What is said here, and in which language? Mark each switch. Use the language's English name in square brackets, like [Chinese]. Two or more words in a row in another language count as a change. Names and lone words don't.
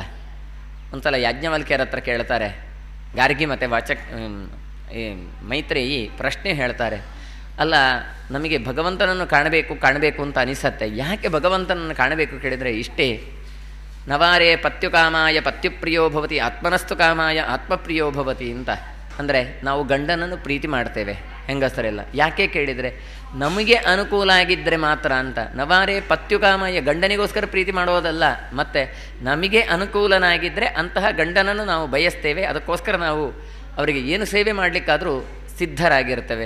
[Kannada] ಒಂದ್ಸಲ ಯಾಜ್ಞವಲ್ಕ್ಯರ ಹತ್ರ ಕೇಳ್ತಾರೆ, ಗಾರ್ಗಿ ಮತ್ತು ಮೈತ್ರೇಯಿ ಪ್ರಶ್ನೆ ಹೇಳ್ತಾರೆ, ಅಲ್ಲ ನಮಗೆ ಭಗವಂತನನ್ನು ಕಾಣಬೇಕು ಅಂತ ಅನಿಸತ್ತೆ, ಯಾಕೆ ಭಗವಂತನನ್ನು ಕಾಣಬೇಕು ಕೇಳಿದರೆ ಇಷ್ಟೇ, [Sanskrit] ನವಾರೇ ಪತ್ಯುಕಾಮಾಯ ಪತ್ಯುಪ್ರಿಯೋ ಭವತಿ ಆತ್ಮನಸ್ತು ಕಾಮಾಯ ಆತ್ಮಪ್ರಿಯೋ ಭವತಿ [Kannada] ಅಂತ. ಅಂದರೆ ನಾವು ಗಂಡನನ್ನು ಪ್ರೀತಿ ಮಾಡ್ತೇವೆ ಹೆಂಗಸರೆಲ್ಲ, ಯಾಕೆ ಕೇಳಿದರೆ ನಮಗೆ ಅನುಕೂಲ ಆಗಿದ್ದರೆ ಮಾತ್ರ ಅಂತ. [Sanskrit] ನವಾರೇ ಪತ್ಯುಕಾಮಾಯ [Kannada] ಗಂಡನಿಗೋಸ್ಕರ ಪ್ರೀತಿ ಮಾಡೋದಲ್ಲ, ಮತ್ತು ನಮಗೆ ಅನುಕೂಲನಾಗಿದ್ದರೆ ಅಂತಹ ಗಂಡನನ್ನು ನಾವು ಬಯಸ್ತೇವೆ. ಅದಕ್ಕೋಸ್ಕರ ನಾವು ಅವರಿಗೆ ಏನು ಸೇವೆ ಮಾಡಲಿಕ್ಕಾದರೂ ಸಿದ್ಧರಾಗಿರ್ತೇವೆ.